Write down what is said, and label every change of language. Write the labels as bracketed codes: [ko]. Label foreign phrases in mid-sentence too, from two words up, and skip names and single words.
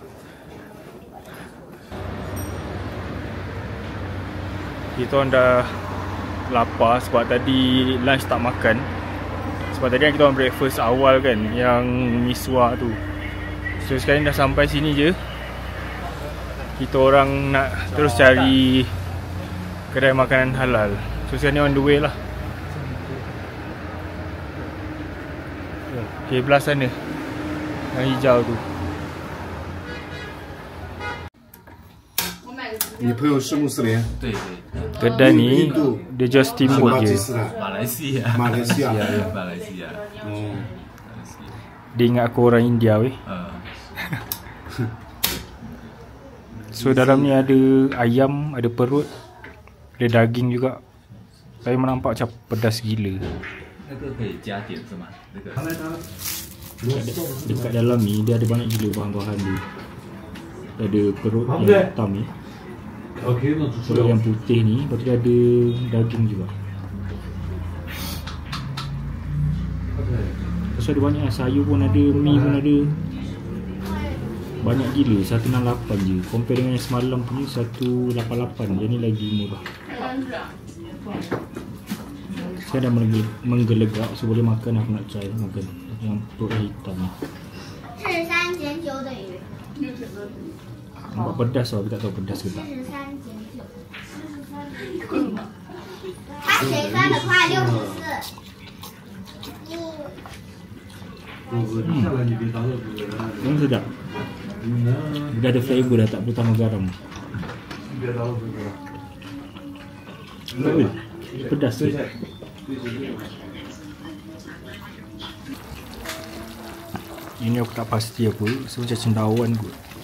[ms] Kita orang dah lapar sebab tadi lunch tak makan. Sebab tadi kan kita orang breakfast awal kan, yang miswa tu. So sekarang dah sampai sini je. Kita orang nak terus cari kedai makanan halal. So sekarang ni [en] on the way [ms] lah. Okay, belah sana yang hijau tu. [zh] 你朋友是穆斯林，对对， [ms] Kedai ni dia jual [zh] 是 [ms] steamboat [zh] 巴基 [ms] je. [zh] 斯坦，马来西亚，马来西亚。马来西亚，哦， [ms] Dia ingat aku orang India weh. So dalam ni ada ayam, ada perut, ada daging juga. Tapi nampak macam pedas gila. [zh] 那个可以加点是吗？那个 [ms] Dekat dalam ni dia ada banyak gila bahan-bahan dia. Ada perut yang hitam ni, perut yang putih ni, lepas tu dia ada daging juga. Lepas tu ada banyak sayur pun ada, mi pun ada. Banyak gila, 168 je. Compare dengan yang semalam punya 188. Yang ni lagi murah. Saya dah menggelegak, so boleh makan. Aku nak try makan yang perut yang hitam ni. [zh] 43.9 等于 [ms] Nampak pedas lah, tapi tak tahu pedas ke tak. [zh] 43.9，它谁翻的快64？ [ms] Memang sedap. Dia ada flavor dah, tak perlu tambah garam. Pedas ke? Ini aku tak pasti apa, so macam cendawan kot.